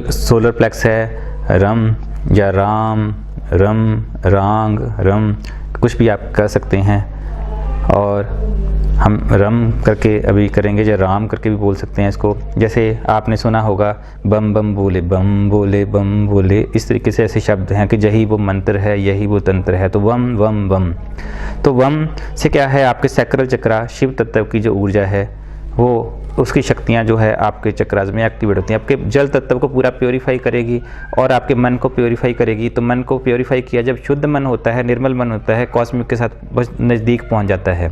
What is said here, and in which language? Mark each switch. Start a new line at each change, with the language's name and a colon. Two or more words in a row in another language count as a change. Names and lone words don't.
English: solar plexus
Hindi: है रम या राम, रम, रांग, रम, कुछ भी आप कर सकते हैं। और हम रम करके अभी करेंगे या राम करके भी बोल सकते हैं इसको। जैसे आपने सुना होगा बम बम बोले बम बोले बम बोले, इस तरीके से ऐसे शब्द हैं कि यही वो मंत्र है, यही वो तंत्र है। तो वम वम वम। तो वम से क्या है, आपके
English: sacral chakra
Hindi: शिव तत्व की जो ऊर्जा है वो उसकी शक्तियाँ जो है आपके चक्रास में एक्टिवेट होती हैं, आपके जल तत्व को पूरा प्योरीफाई करेगी और आपके मन को प्योरीफाई करेगी। तो मन को प्योरीफाई किया जब शुद्ध मन होता है, निर्मल मन होता है, कॉस्मिक के साथ बस नज़दीक पहुंच जाता है।